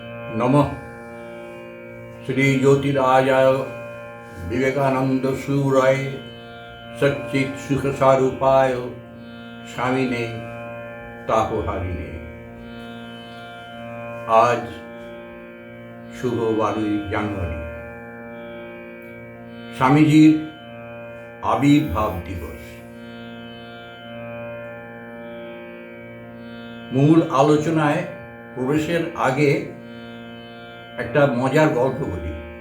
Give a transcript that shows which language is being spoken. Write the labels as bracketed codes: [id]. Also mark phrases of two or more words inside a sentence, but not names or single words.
[sa] नमः श्री ज्योतिराजाय विवेकानंद सूराय सच्चित सुख स्वरूपाय स्वामिने तापहारिणे। [bn] আজ শুভ 12 জানুয়ারি স্বামীজির আবির্ভাব দিবস। মূল আলোচনায় প্রবেশের আগে একটা মজার গল্প বলি।